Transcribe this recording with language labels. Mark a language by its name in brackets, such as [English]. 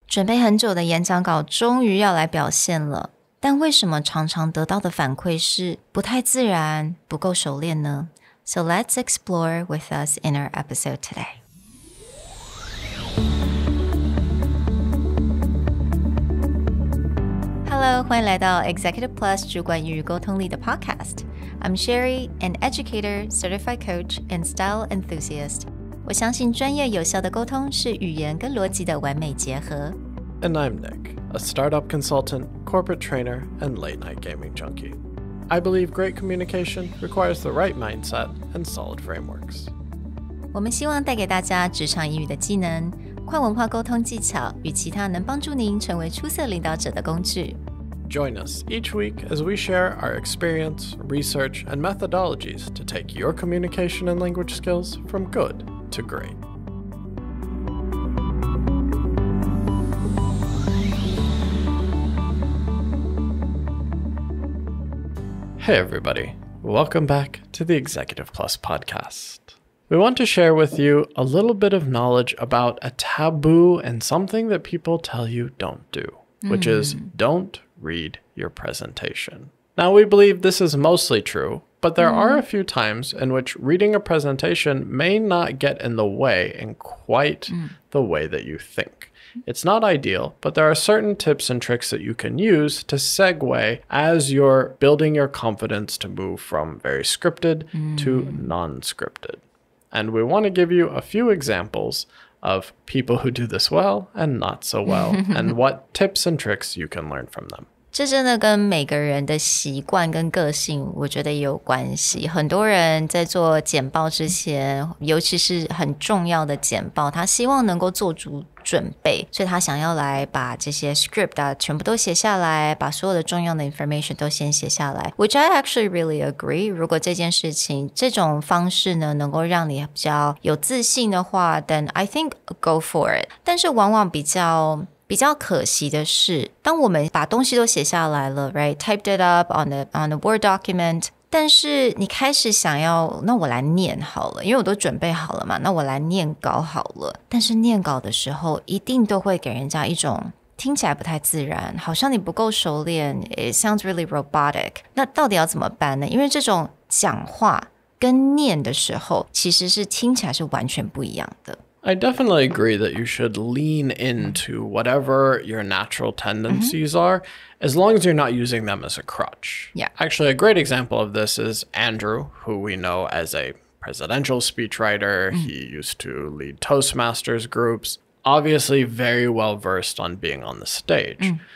[Chinese] 准备很久的演讲稿终于要来表现了，但为什么常常得到的反馈是不太自然、不够熟练呢？ [English] So let's explore with us in our episode today. [Chinese] Hello, 欢迎来到 Executive Plus 主管与沟通力的 podcast. [English] I'm Sherry, an educator, certified coach, and style enthusiast. [Chinese] 我相信专业有效的沟通是语言跟逻辑的完美结合。 [English] And I'm Nick, a startup consultant, corporate trainer, and late-night gaming junkie. I believe great communication requires the right mindset and solid frameworks. [Chinese] 我们希望带给大家职场英语的技能、跨文化沟通技巧与其他能帮助您成为出色领导者的工具。 [English] Join us each week as we share our experience, research, and methodologies to take your communication and language skills from good to great. Hey everybody, welcome back to the Executive Plus podcast. We want to share with you a little bit of knowledge about a taboo and something that people tell you don't do, which is don't read your presentation. Now, we believe this is mostly true, but there are a few times in which reading a presentation may not get in the way in quite the way that you think. It's not ideal, but there are certain tips and tricks that you can use to segue as you're building your confidence to move from very scripted to non-scripted. And we want to give you a few examples of people who do this well and not so well, and what tips and tricks you can learn from them. [Chinese] 这真的跟每个人的习惯跟个性我觉得也有关系。很多人在做简报之前，尤其是很重要的简报，他希望能够做足准备，所以他想要来把这些 script 全部都写下来，把所有的重要的 information 都先写下来。 [English] Which I actually really agree. [Chinese] 如果这件事情这种方式呢，能够让你比较有自信的话， [English] then I think go for it. [Chinese] 但是往往比较可惜的是，当我们把东西都写下来了 right? [English] Typed it up on a Word document, [Chinese] 但是你开始想要，那我来念好了，因为我都准备好了嘛，那我来念稿好了。但是念稿的时候，一定都会给人家一种听起来不太自然，好像你不够熟练 [English] It sounds really robotic. [Chinese] 那到底要怎么办呢？因为这种讲话跟念的时候，其实是听起来是完全不一样的。 [English] I definitely agree that you should lean into whatever your natural tendencies are, as long as you're not using them as a crutch. Yeah. Actually, a great example of this is Andrew, who we know as a presidential speechwriter. He used to lead Toastmasters groups, obviously very well versed on being on the stage.